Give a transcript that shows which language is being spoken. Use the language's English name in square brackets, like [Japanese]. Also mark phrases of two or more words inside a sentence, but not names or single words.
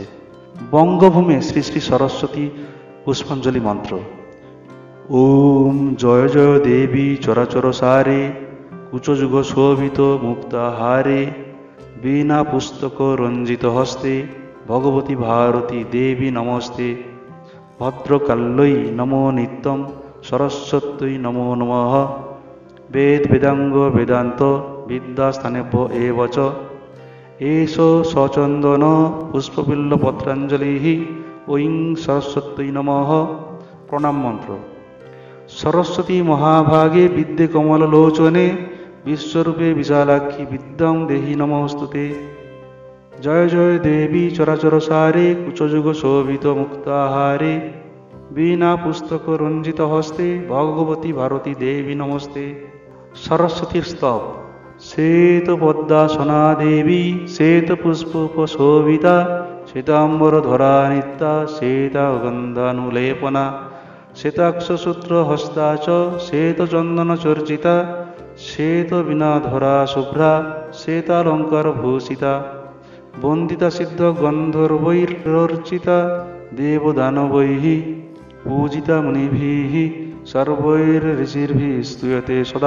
[Bangla] বঙ্গভূমে শ্রী শ্রী সরস্বতী পুষ্পাঞ্জলি মন্ত্র। [Sanskrit] ওম জয় জয় দেবী চরাচর সারে, কুচযুগ শোভিত মুক্তাহারে, বীণা পুস্তক রঞ্জিত হস্তে, ভগবতী ভারতী দেবী নমস্তে। ভদ্রকাল্যৈ নমো নিত্যম, সরস্বত্যৈ নমো নমঃ। বেদ বেদাঙ্গ বেদান্ত বিদ্যাস্থানেভ্য এব চ, এষ সচন্দন পুষ্পবিল্ল পত্রাঞ্জলিঃ, ঐং সরস্বত্যৈ নমঃ। [Bangla] প্রণাম মন্ত্র। [Sanskrit] সরস্বতী মহাভাগে বিদ্যে কমললোচনে, বিশ্বরূপে বিশালাক্ষী বিদ্যাং দেহি নমস্তুতে। জয় জয় দেবী চরাচর সারে, কুচযুগ শোভিত মুক্তাহারে, বীণা পুস্তক রঞ্জিত হস্তে, ভগবতী ভারতী দেবী নমস্তে। [Bangla] সরস্বতীর স্তব। [Sanskrit] শ্বেত পদ্মাসনা দেবী, শ্বেত পুষ্পোপশোভিতা, শ্বেতাম্বর ধরা নিত্যা, শ্বেতা গন্ধানুলেপনা, শ্বেতাক্ষসূত্র হস্তা চ, শ্বেত চন্দন চর্চিতা, শ্বেত বীণাধরা শুভ্রা, শ্বেতালঙ্কার ভূষিতা, বন্দিতা সিদ্ধ গন্ধর্বৈরর্চিতা, দেবদানবৈঃ পূজিতা মুনিভিঃ, সর্বৈরঋষির্ভিঃ স্তূয়তে সদা।